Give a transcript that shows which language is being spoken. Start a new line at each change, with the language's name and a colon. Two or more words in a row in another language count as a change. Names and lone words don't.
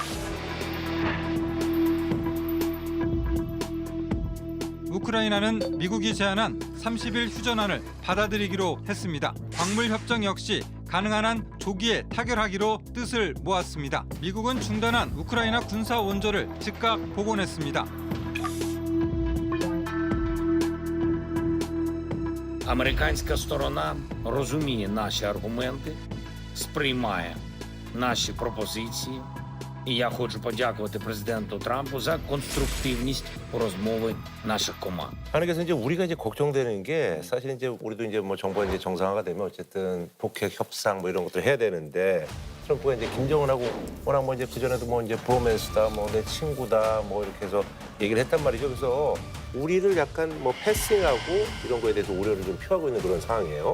Korean: 우크라이나는 미국이 제안한 30일 휴전안을 받아들이기로 했습니다. 광물 협정 역시 가능한 한 조기에 타결하기로 뜻을 모았습니다. 미국은 중단한 우크라이나 군사 원조를 즉각 복원했습니다.
Ukrainian: Американська сторона розуміє наші аргументи, сприймає наші пропозиції. І я хочу подякувати президенту Трампу за конструктивність розмови наших команд.
Korean: 아니 그래서 이제 우리가 이제 걱정되는 게 사실 이제 우리도 이제 뭐 정부가 이제 정상화가 되면 어쨌든 북핵 협상 뭐 이런 것들 해야 되는데 트럼프가 이제 김정은하고 워낙 뭐 이제 그 전에도 뭐 이제 브로맨스다 뭐 내 친구다 뭐 이렇게 해서 얘기를 했단 말이죠. 그래서 우리를 약간 뭐 패싱하고 이런 거에 대해서 우려를 좀 표하고 있는 그런 상황이에요.